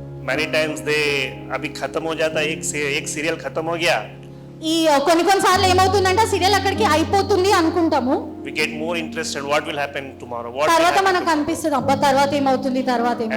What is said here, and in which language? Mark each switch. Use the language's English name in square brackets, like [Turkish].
[English] Many times [Hindi] अभी खत्म हो जाता है, एक सीरियल खत्म हो गया. [Telugu] ఈ కొన్నిసార్లు ఏమవుతుందంటే సీరియల్ అక్కడికి అయిపోతుంది అనుకుంటాము. [English] We get more interested what will happen tomorrow. [Telugu] తర్వాత మనకు అనిపిస్తుంది అబ్బా తర్వాత ఏమవుతుంది తర్వాత ఏమవుతుంది.